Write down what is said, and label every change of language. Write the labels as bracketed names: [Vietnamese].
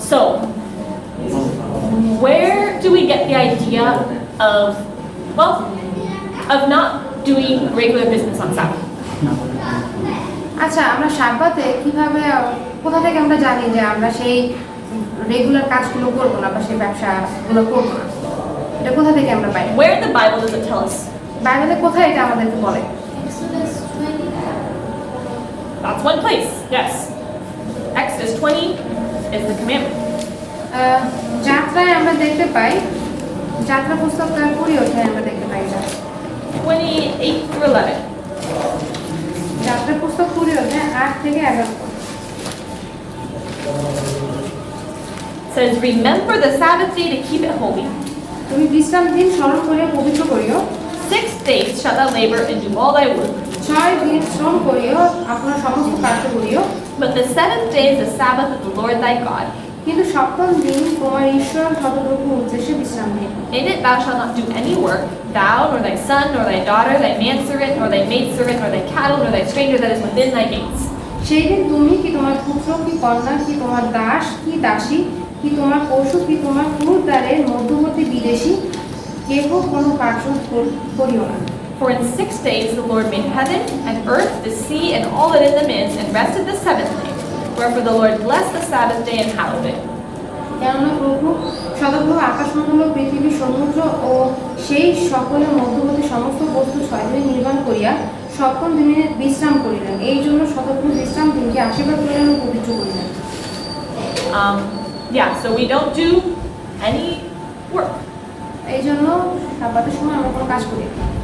[English] So where do we get the idea of, well, of not doing regular business on Sabbath? [Bangla] আচ্ছা, আমরা সাববাতে কিভাবে কোথা থেকে আমরা জানি যে আমরা সেই রেগুলার কাজগুলো করবো না বা সেই ব্যবসাগুলো করবো না? এটা কোথা থেকে আমরা পাই? [English] Where in the Bible does it tell us? [Bangla] বাইবেলে কোথায় এটা আমাদেরকে বলে? [English] Exodus 20. That's one place, yes. Exodus 20 is the commandment. [Bangla] যাত্রায় আমরা দেখতে পাই, যাত্রা পুস্তকটা 20 অধ্যায়ে আমরা দেখতে পাই এটা। [English] 28 through 11. [Bangla] যাত্রা পুস্তক 20 অধ্যায় 8 থেকে 11 পর্যন্ত। [English] Says, remember the Sabbath day to keep it holy. [Bangla] তুমি বিশ্রাম দিন স্মরণ করিয়া পবিত্র করিও। [English] 6 days shalt thou labor and do all thy work. [Bangla] 6 দিন শ্রম করিও, আপনার সমস্ত কার্য করিও। [English] But the 7th day is the Sabbath of the Lord thy God. [Bangla] কিন্তু সপ্তম দিন তোমার ঈশ্বর সর্বপ্রভু উদ্দেশ্যে বিশ্রাম দিন। [English] In it thou shalt not do any work, thou, nor thy son, nor thy daughter, thy manservant, nor thy maidservant, nor thy cattle, nor thy stranger that is within thy gates. [Bangla] সেই দিন তুমি কি তোমার পুত্র কি কন্যা কি তোমার দাস কি দাসী কি তোমার পশু কি তোমার পুরুদ্বারের মধ্যবর্তী বিদেশী কেহ কোনো কার্য করিও না। [English] For in 6 days the Lord made heaven and earth, the sea, and all that in them is, and rested the 7th day. Wherefore the Lord blessed the Sabbath day and hallowed it. [Bangla] কেননা প্রভু সদপ্রভু আকাশমণ্ডল পৃথিবী সমুদ্র ও সেই সকলের মধ্যবর্তী সমস্ত বস্তু 6 দিনে নির্মাণ করিয়া সপ্তম দিনে বিশ্রাম করিলেন। এই জন্য সদপ্রভু বিশ্রাম দিনকে আশীর্বাদ করিলেন ও পবিত্র করিলেন। [English] Yeah, so we don't do any work. [Bangla] এই জন্য সাব্বাতের সময় আমরা কোনো কাজ করি না।